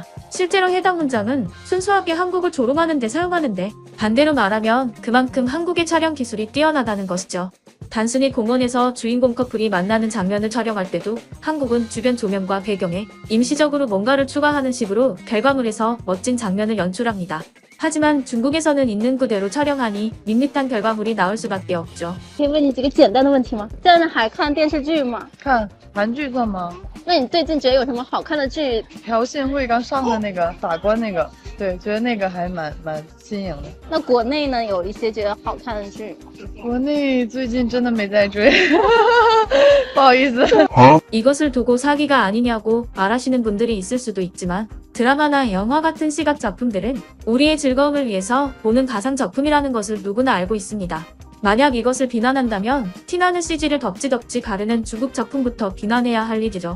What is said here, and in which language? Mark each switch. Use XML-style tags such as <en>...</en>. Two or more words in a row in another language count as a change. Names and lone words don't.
<ko>실제로 해당 문장은 순수하게 한국을 조롱하는 데 사용하는데 반대로 말하면 그만큼 한국의 촬영 기술이 뛰어나다는 것이죠. 단순히 공원에서 주인공 커플이 만나는 장면을 촬영할 때도 한국은 주변 조명과 배경에 임시적으로 뭔가를 추가하는 식으로 결과물에서 멋진 장면을 연출합니다. 하지만 중국에서는 있는 그대로 촬영하니 밋밋한 결과물이 나올 수밖에 없죠.</ko> <zh>可以问你几个简单的问题吗？在上海看电视剧吗？看韩剧算吗？那你最近觉得有什么好看的剧？朴信惠刚上的那个法官那个，对，觉得那个还蛮新颖的。那国内呢，有一些觉得好看的剧？国内最近真的没在追，不好意思。</zh> <ko>이것을 두고 사기가 아니냐고 말하시는 분들이 있을 수도 있지만 드라마나 영화 같은 시각 작품들은 우리의 즐거움을 위해서 보는 가상 작품이라는 것을 누구나 알고 있습니다. 만약 이것을 비난한다면 티나는 CG를 덕지덕지 가르는 중국 작품부터 비난해야 할 일이죠.</ko>